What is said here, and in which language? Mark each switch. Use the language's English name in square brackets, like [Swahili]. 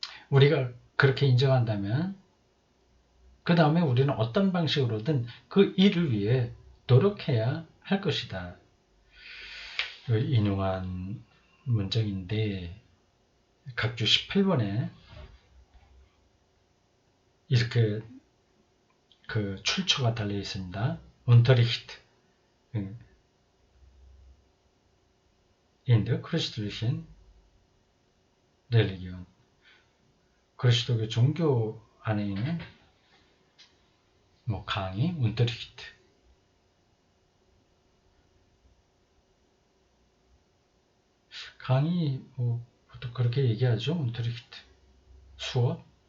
[Korean] 우리가 그렇게 인정한다면 그 다음에 우리는 어떤 방식으로든 그 일을 위해 노력해야 할 것이다. 인용한 문장인데 각주 18번에 이렇게 그 출처가 달려 있습니다. [German] Unterricht in der christlichen Religion. [Korean] 그리스도교 종교 안에 있는 뭐 강의, Unterricht. 강의 뭐 보통 그렇게 얘기하죠. Unterricht. 수업.